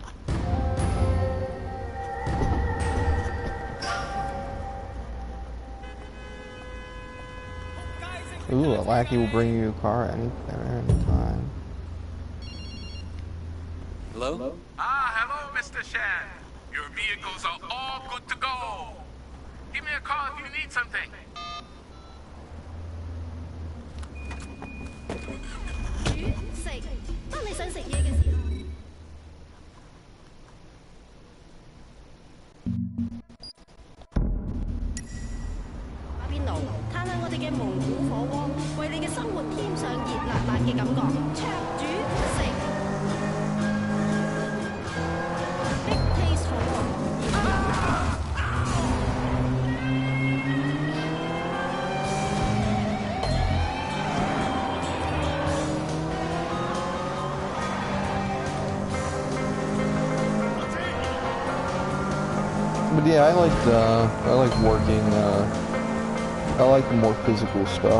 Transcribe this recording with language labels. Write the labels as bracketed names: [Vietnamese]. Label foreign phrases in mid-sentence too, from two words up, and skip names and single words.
[English] Ooh, a lackey will bring you a car anytime. Hello? Ah, hello, Mr. Shan. Your vehicles are all good to go. Give me a call if you need something. [Cantonese] 煮食，當你想食嘢嘅時候。打邊爐，嘆下我哋嘅蒙古火鍋，為你嘅生活添上熱辣辣嘅感覺。灼煮食，Big Taste 火鍋。 [English] But yeah, I like working, I like the more physical stuff.